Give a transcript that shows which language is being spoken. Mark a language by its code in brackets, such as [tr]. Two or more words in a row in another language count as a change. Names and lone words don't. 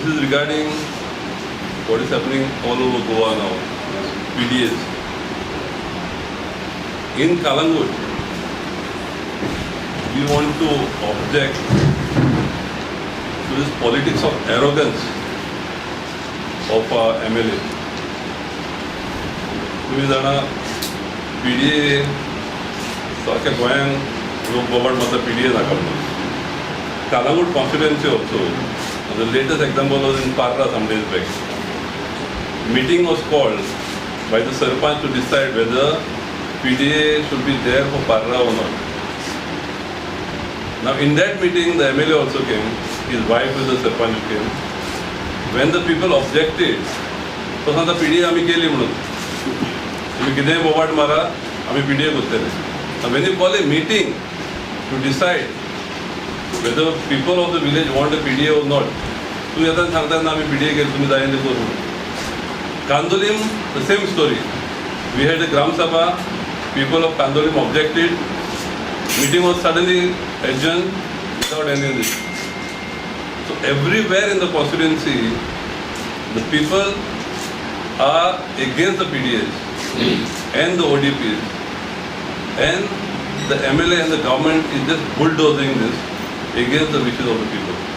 [en] regarding what is happening all over Goa now, PDAs. In Kalangut, we want to object to this politics of arrogance of our MLA. [kok] तुम्ही जाणा PDA सारख्या गोंयांत लोक बोबाड मारता PDA नाका म्हणून. [en] Kalangut constituency also, the latest example was in Parra some days back. Meeting was called by the Sarpanch to decide whether PDA should be there for Parra or not. Now in that meeting the MLA also came, his wife with the Sarpanch came. When the people objected, so [kok] सांगता PDA आम्ही केली म्हणून. तुम्ही कितेंय बोबाड मारा, आम्ही PDA करतले. [en] Now when you call a meeting to decide whether people of the village want a PDA or not, [kok] तू येता सांगता ना आम्ही PDA केली तुम्ही जायन करू. [en] Kandolim, the same story. We had a Gram Sabha, people of Kandolim objected, meeting was suddenly adjourned without any of this. So everywhere in the constituency, the people are against the PDAs and the ODPs, and the MLA and the government is just bulldozing this against the wishes of the people.